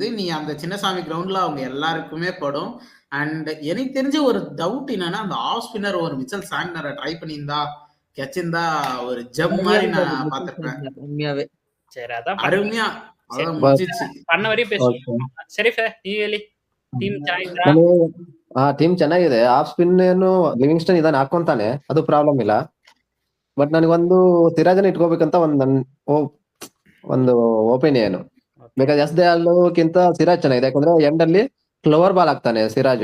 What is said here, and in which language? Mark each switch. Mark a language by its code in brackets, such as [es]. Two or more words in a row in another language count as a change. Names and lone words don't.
[ta] நீ அந்த சின்னசாமி கிரவுண்ட்ல அவங்க எல்லாருக்குமே படும். அண்ட் எனக்கு தெரிஞ்ச ஒரு டவுட் என்னன்னா, அந்த [en] off spinner [ta] ஒரு மிச்சல் சாண்டனரை ட்ரை பண்ணியிருந்தா கெச்சிருந்தா ஒரு ஜம் மாதிரி நான் பார்த்திருப்பேன். உண்மையாவே சரி, அதான் அருமையா அதான் முடிஞ்சிச்சு. பண்ண வரையும் பேசுவோம். சரி சார், [kn] ಟೀಮ್ ಚೆನ್ನಾಗಿದೆ. [en] off spin [kn] ಏನು ಲಿವಿಂಗ್ಸ್ಟನ್ ಇದನ್ನ ಹಾಕೊಂತಾನೆ, ಅದು ಪ್ರಾಬ್ಲಮ್ ಇಲ್ಲ. ಬಟ್ ನನಗೊಂದು ಸಿರಾಜನ್ ಇಟ್ಕೋಬೇಕಂತ ಒಂದು ಒಪಿನಿಯನ್. ಬಿಕಾಸ್ ಎಸ್ ದಯಾಲ್ಕಿಂತ ಸಿರಾಜ್ ಚೆನ್ನಾಗಿದೆ. ಯಾಕಂದ್ರೆ ಎಂಡ್ ಅಲ್ಲಿ [en] slower ball [kn] ಆಗ್ತಾನೆ ಸಿರಾಜ್.